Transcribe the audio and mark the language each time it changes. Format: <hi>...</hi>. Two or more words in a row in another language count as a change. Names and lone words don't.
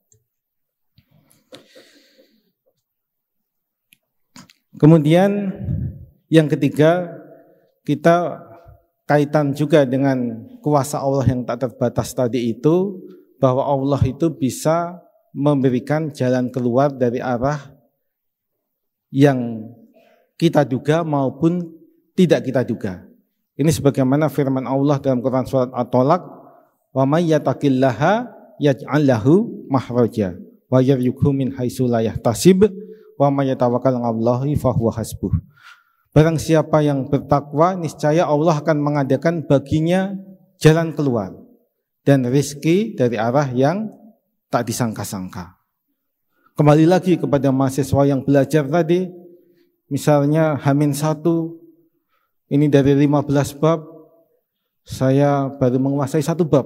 <id>Kemudian yang ketiga, kita kaitan juga dengan kuasa Allah yang tak terbatas tadi itu, bahwa Allah itu bisa memberikan jalan keluar dari arah yang kita duga maupun tidak kita duga. Ini sebagaimana firman Allah dalam Quran surat At-Tolak,</id> <ar>ومن يتق الله يجعل له مخرجا ويرزقه من حيث لا يحتسب ومن يتوكل على الله فهو حسبه.</ar> <id>Barang siapa yang bertakwa, niscaya Allah akan mengadakan baginya jalan keluar dan rezeki dari arah yang tak disangka-sangka. Kembali lagi kepada mahasiswa yang belajar tadi, misalnya H-1, ini dari 15 bab, saya baru menguasai 1 bab.</id>